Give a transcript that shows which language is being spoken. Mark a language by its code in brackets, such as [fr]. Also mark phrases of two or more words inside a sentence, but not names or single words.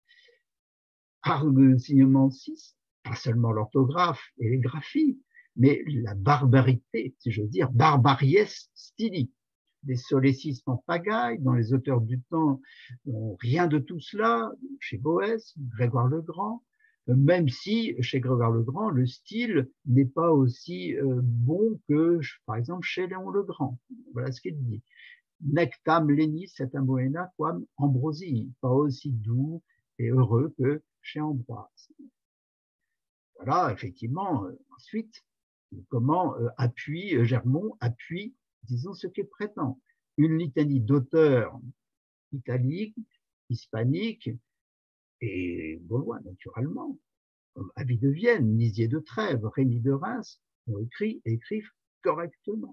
[fr] Argument 6, pas seulement l'orthographe et les graphies, mais la barbarité, si je veux dire, [la] barbaries styli, [fr] des solécismes en pagaille, dans les auteurs du temps, rien de tout cela, chez Boès, Grégoire le Grand, même si chez Grégoire le Grand, le style n'est pas aussi bon que, par exemple, chez Léon le Grand. Voilà ce qu'il dit. [la] Nectam lenis et amoena quam Ambrosi, [fr] pas aussi doux et heureux que chez Ambroise. Voilà, effectivement, ensuite, comment Germont appuie, disons, ce qu'il prétend. Une litanie d'auteurs italiques, hispaniques et gaulois, naturellement, comme Avis de Vienne, Nisier de Trèves, Rémy de Reims, ont écrit et écrivent correctement.